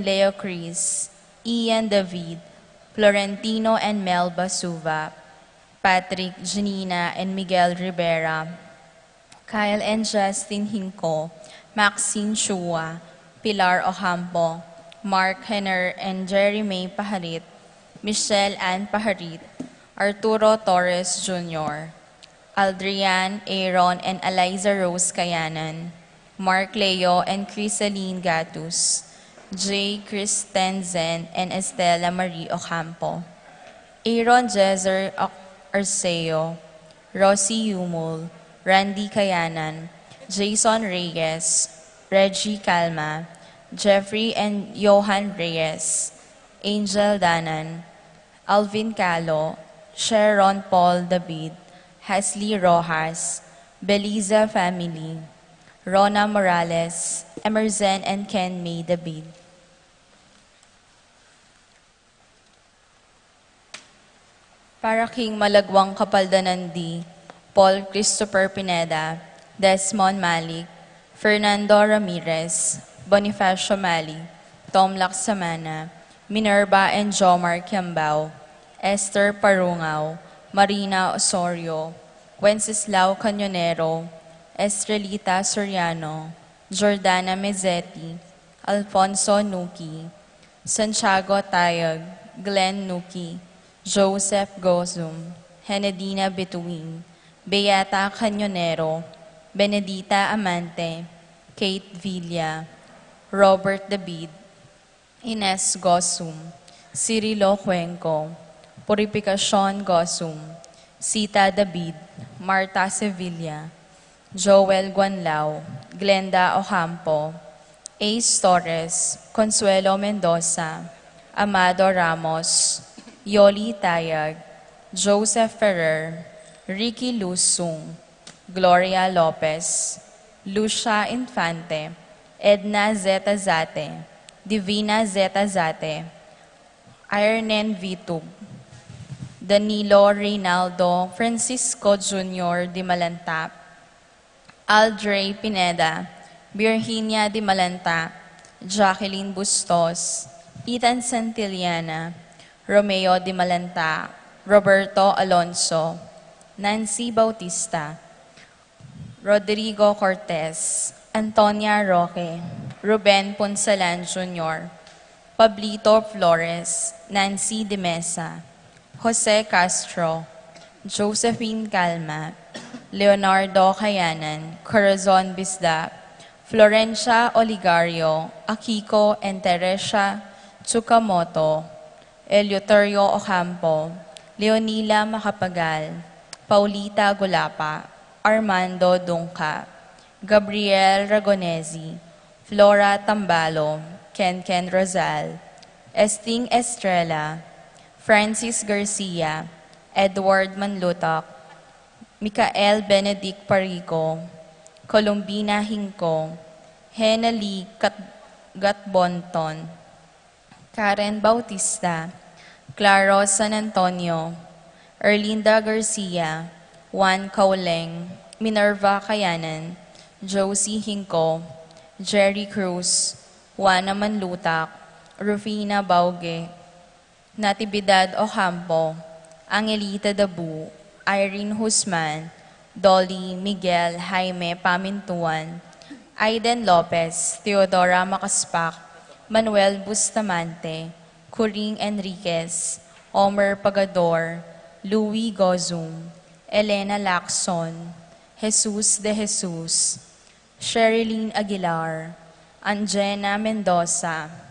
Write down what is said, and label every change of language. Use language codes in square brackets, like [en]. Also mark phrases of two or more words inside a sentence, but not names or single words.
[en] Leo Cris, Ian David, Florentino and Mel Basuva, Patrick, Janina and Miguel Rivera, Kyle and Justin Hinco, Maxine Chua, Pilar Ocampo, Mark Henner and Jerry May Paharit, Michelle Ann Paharit, Arturo Torres Jr., Aldrian, Aaron and Eliza Rose Kayanan, Mark Leo and Crisaline Gatus, J. Christensen and Estela Marie Ocampo, Aaron Jezer Arceo, Rosie Yumul, Randy Kayanan, Jason Reyes, Reggie Calma, Jeffrey and Johan Reyes, Angel Danan, Alvin Calo, Sharon Paul David, Hasley Rojas, Beliza family, Rona Morales, Emerson and Ken May David. Para King Malagwang Kapaldanandi, Paul Christopher Pineda, Desmond Malik, Fernando Ramirez, Bonifacio Mali, Tom Laksamana, Minerva and Jomar Kiambao, Esther Parungaw, Marina Osorio, Wenceslao Canyonero, Estrelita Soriano, Jordana Mezzetti, Alfonso Nuki, Santiago Tayag, Glenn Nuki, Joseph Gozum, Henedina Betuin, Beata Canyonero, Benedita Amante, Kate Villa, Robert David, Ines Gosum, Cirilo Cuenco, Purificacion Gosum, Sita David, Marta Sevilla, Joel Guanlao, Glenda Ocampo, Ace Torres, Consuelo Mendoza, Amado Ramos, Yoli Tayag, Joseph Ferrer, Ricky Lusung, Gloria Lopez, Lucia Infante, Edna Zeta Zate, Divina Zeta Zate, Irenen Vitug, Danilo Reynaldo Francisco Jr. Di Malanta, Aldrey Pineda, Virginia Di Malanta, Jacqueline Bustos, Ethan Santillana, Romeo Di Malanta, Roberto Alonso, Nancy Bautista, Rodrigo Cortez, Antonia Roque, Ruben Ponsalan Jr., Pablito Flores, Nancy De Mesa, Jose Castro, Josephine Calma, Leonardo Cayanan, Corazon Bisda, Florencia Oligario, Akiko and Teresia Tsukamoto, Eleuterio Ocampo, Leonila Macapagal, Paulita Gulapa, Armando Dungca, Gabriel Ragonesi, Flora Tambalo, Ken Rosal, Esting Estrella, Francis Garcia, Edward Manlutak, Micael Benedict Parico, Columbina Hinco, Henali Gatbonton, Karen Bautista, Claro San Antonio, Erlinda Garcia, Juan Cauleng, Minerva Kayanan, Josie Hinco, Jerry Cruz, Juana Manlutak, Rufina Bauge, Natividad Ocampo, Angelita Dabu, Irene Husman, Dolly Miguel Jaime Pamintuan, Aiden Lopez, Theodora Macaspak, Manuel Bustamante, Coring Enriquez, Omer Pagador, Louis Gozum, Elena Lacson, Jesus De Jesus, Sherilyn Aguilar, Angena Mendoza,